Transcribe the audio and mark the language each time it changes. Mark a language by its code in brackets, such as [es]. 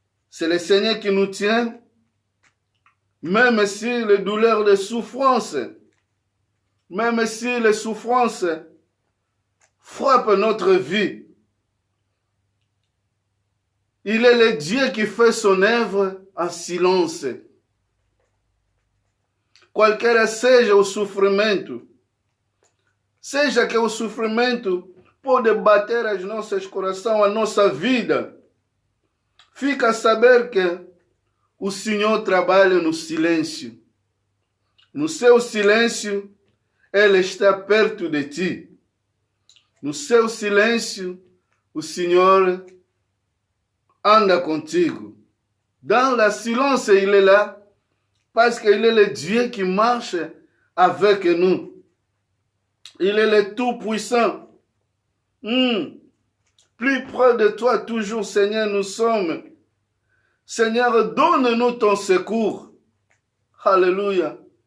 [fr] C'est le Seigneur qui nous tient, même si les douleurs de souffrance, même si les souffrances frappent notre vie. Il est le Dieu qui fait son œuvre en silence. [pt] Qualquer seja o sofrimento, seja que o sofrimento pode bater as nossas corações, a nossa vida, fica a saber que o Senhor trabalha no silêncio. No seu silêncio, Ele está perto de ti. No seu silêncio, o Senhor anda contigo. [fr] Dans le silence, il est là, parce qu'il est le Dieu qui marche avec nous. Il est le Tout-Puissant. Plus près de toi, toujours, Seigneur, nous sommes. Seigneur, donne-nous ton secours. Alléluia.